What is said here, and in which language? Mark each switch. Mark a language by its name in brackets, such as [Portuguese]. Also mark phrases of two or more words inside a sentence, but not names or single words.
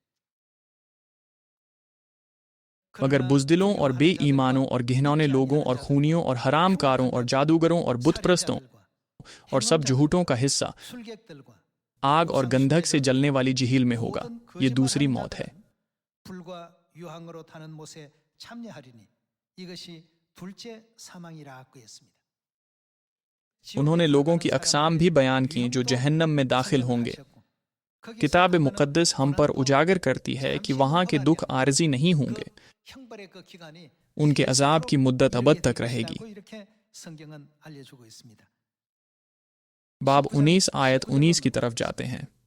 [Urdu] مگر بزدلوں اور بے ایمانوں اور گھنونے لوگوں اور خونیوں اور حرامکاروں اور جادوگروں اور بت پرستوں اور سب جھوٹوں کا حصہ آگ اور گندھک سے جلنے والی جھیل میں ہوگا. یہ دوسری موت ہے. [Korean] 불과 유황으로 타는 못에 참여하리니 이것이 둘째 사망이라고 했습니다. [Urdu] انہوں نے لوگوں کی اقسام بھی بیان کی جو جہنم میں داخل ہوں گے. کتاب مقدس ہم پر اجاگر کرتی ہے کہ وہاں کے دکھ عارضی نہیں ہوں گے، ان کے عذاب کی مدت ابد تک رہے گی. باب 19 آیت 19 کی طرف جاتے ہیں.